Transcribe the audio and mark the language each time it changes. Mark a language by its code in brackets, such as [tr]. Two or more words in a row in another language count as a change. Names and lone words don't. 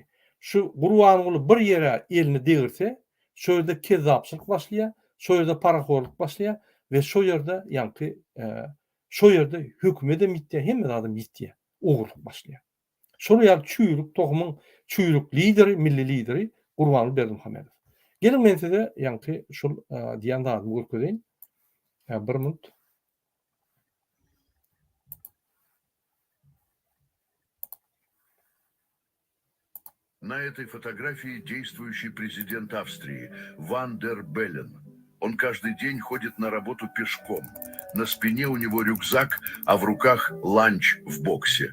[tk] Şu Gurbanuly bir ýere elini degirse, şo ýerde kezzapçylyk başlaýar, şo ýerde paraxorluk başlaýar we şo ýerde ýanky şo ýerde hökümet hem mitdiýär, hemme adam mitdiýär, ogurluk başlaýar. Şol ýa çüýrük tohumyň çüýrük lideri, milli lideri Gurbanuly Berdimuhammedow. Gelin men size ýanky şol diýen zady görkezýän. Bir minut. [ru] На этой фотографии действующий президент Австрии Ван дер Беллен. Он каждый день ходит на работу пешком. На спине у него рюкзак, а в руках ланч в боксе.